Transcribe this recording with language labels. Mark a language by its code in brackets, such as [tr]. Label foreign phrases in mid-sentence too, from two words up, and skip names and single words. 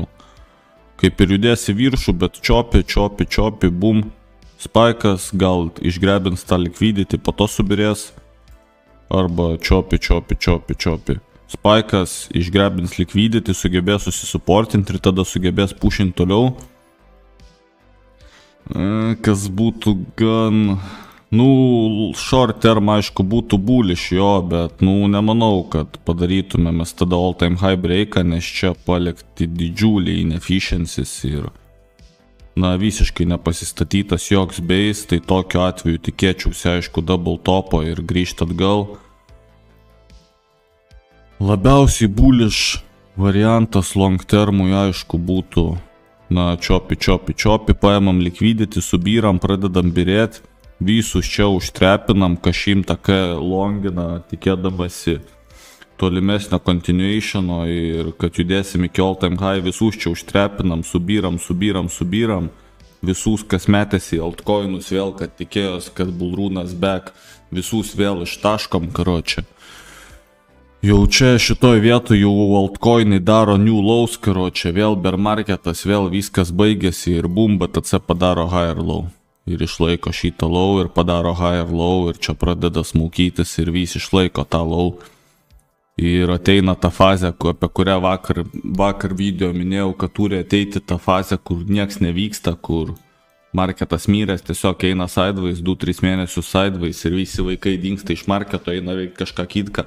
[lt] Kaip ir judės į viršų, bet choppy, boom, spaikas, gal išgrebins tą liquidity, po to subirės, arba choppy. Spaikas išgrebins liquidity, sugebės susisuportinti ir tada sugebės pušinti toliau. Kas būtų gan [en] short term, [lt] aišku, būtų bullish jo, bet, nemanau, kad padarytume mes tada [en] all time high [lt] breaką, nes čia palikti didžiuliai inefficiencies ir, na, visiškai nepasistatytas joks base, tai tokiu atveju tikėčiausi, aišku, double topo ir grįžti atgal. Labiausiai bullish variantas long termui, aišku, būtų, na, čiopi, paėmam liquidity, subyram, pradedam birėti, visus čia užtrepinam, kažim taką longina, tikėdamasi tolimesnio continuationo ir kad judėsim iki [en] all time high, [lt] visus čia užtrepinam, subyram, visus, kas metėsi altcoinus vėl, kad tikėjos, kad bullrunas back, visus vėl ištaškom, karočią. Jau čia šitoj vietoj jau altcoinai daro [en] new lows, [lt] karočią, vėl bear marketas, vėl viskas baigėsi ir boom, BTC padaro [en] higher low. [lt] Ir išlaiko šitą low ir padaro [en] higher low [lt] ir čia pradeda smaukytis ir vis išlaiko tą low. Ir ateina ta fazė, apie kurią vakar video minėjau, kad turi ateiti ta fazė, kur nieks nevyksta, kur marketas myrės, tiesiog eina sideways, 2-3 mėnesius sideways ir visi vaikai dingsta iš marketo, eina veikti kažką kitką.